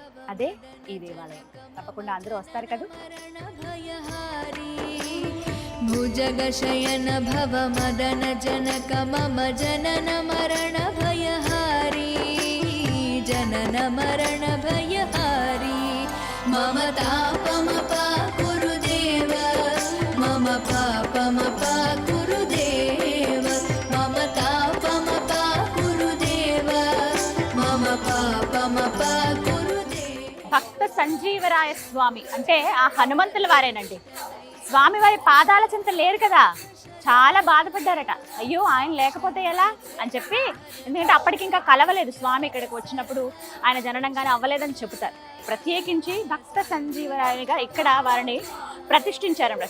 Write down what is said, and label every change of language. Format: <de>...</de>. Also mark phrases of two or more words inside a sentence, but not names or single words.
<te>అదే ఈ దేవాలయం. తప్పకుండా అందరూ వస్తారు కదా.</te> <sa>భుజగ శయన భవ మదన జనక మమ జనన మరణ భయహారీ. జనన మరణ భయ मम तापमपाकुरु देव मम पापमपाकुरु देव मम तापमपाकुरु देव मम पापमपाकुरु देव</sa> <te>భక్త సంజీవరాయ స్వామి అంటే ఆ హనుమంతుల వారేనండి. స్వామివారి పాదాల చింత లేరు కదా, చాలా బాధపడ్డారట. అయ్యో ఆయన లేకపోతే ఎలా అని చెప్పి, ఎందుకంటే అప్పటికి ఇంకా కలవలేదు స్వామి. ఇక్కడికి వచ్చినప్పుడు ఆయన జననంగానే అవ్వలేదని చెబుతారు. ప్రత్యేకించి భక్త సంజీవరాయనిగా ఇక్కడ వారిని ప్రతిష్ఠించారన్నమాట.</te>